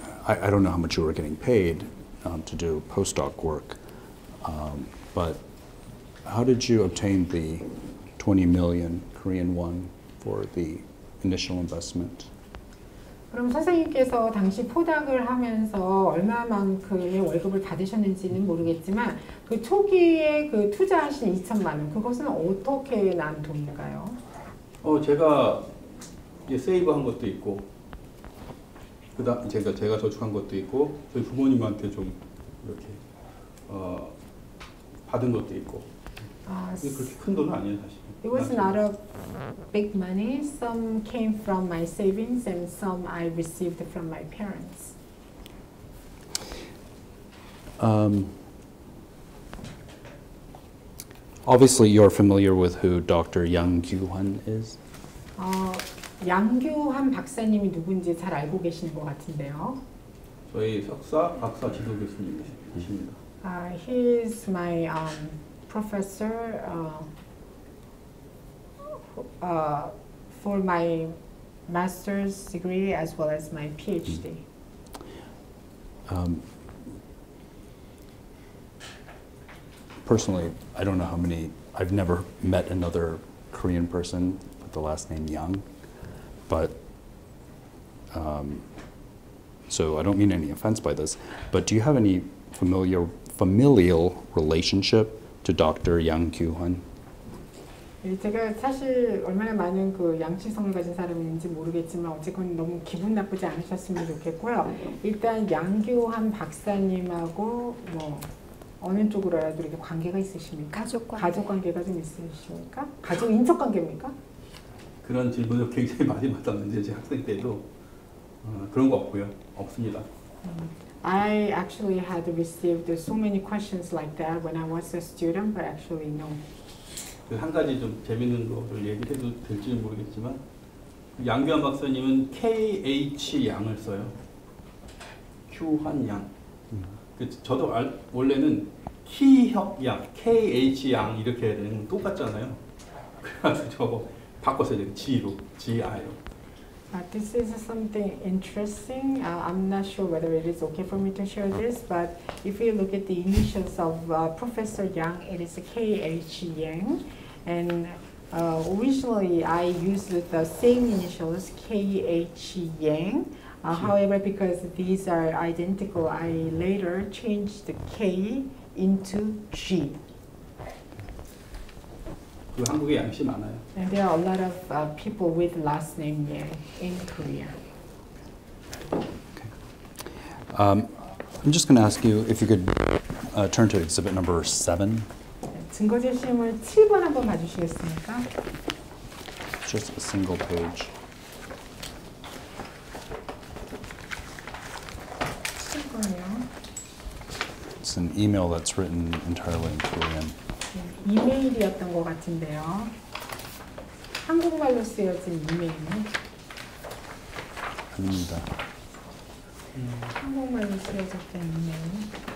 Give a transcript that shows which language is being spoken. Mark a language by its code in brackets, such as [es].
[en] I don't know how much you were getting paid to do postdoc work, but how did you obtain the 20 million Korean won for the initial investment? [ko] 그럼 선생님께서 당시 포닥을 하면서 얼마만큼의 월급을 받으셨는지는 모르겠지만 그 초기에 그 투자하신 2천만 원 그것은 어떻게 난 돈인가요? 제가 세이브한 것도 있고, 그다음 제가 저축한 것도 있고, 저희 부모님한테 좀 이렇게 받은 것도 있고. 이게 그렇게 큰 돈은 아니에요, 사실. [en] It was not a big money. Some came from my savings and some I received from my parents. Obviously, you're familiar with who Dr. Yang Gyu-hwan is. [ko] 양규환 박사님이 누군지 잘 알고 계시는 것 같은데요. 저희 석사, 박사 지도 교수님이십니다. [en] He is my professor for my master's degree as well as my PhD. Personally, I don't know how many, I've never met another Korean person with the last name Yang. but so I don't mean any offense by this, but do you have any familial relationship to Dr. Yang Kyu-hwan? [ko] 제가 사실 얼마나 많은 그 양치성을 가진 사람인지 모르겠지만 어쨌건 너무 기분 나쁘지 않으셨으면 좋겠고요. 일단 양규환 박사님하고 뭐 어느 쪽으로라도 이렇게 관계가 있으십니까? 가족 관계가 좀 있으십니까? 가족 인척 관계입니까? 그런 질문을 굉장히 많이 받았는데 제 학생 때도 그런 거 없고요. 없습니다. [en] I actually had received so many questions like that when I was a student, but actually no. [ko] 한 가지 좀 재밌는 거를 얘기해도 될지 모르겠지만 양규환 박사님은 KH 양을 써요. 규환 양. 저도 원래는 희혁 양, KH 양 이렇게 해야 되는 건 똑같잖아요. 그래가지고 저거 바꿨어야 돼요. G로, GI로. [en] This is something interesting. I'm not sure whether it is okay for me to share this, but if you look at the initials of Professor Yang, it is K.H. Yang. And originally I used the same initials, K.H. Yang. However, because these are identical, I later changed the K into G. [ko] 그 한국에 양씨 많아요. [en] And there are a lot of people with last name Yang in Korea. I'm just going to ask you if you could turn to exhibit number 7. [ko] 증거 제시물 7번 한번 봐주시겠습니까? [en] Just a single page. [ko] 7번이요. [en] It's an email that's written entirely in Korean. [ko] 이메일이었던 것 같은데요. 한국말로 쓰여진 이메일. 아닙니다. 한국말로 쓰여졌던 이메일.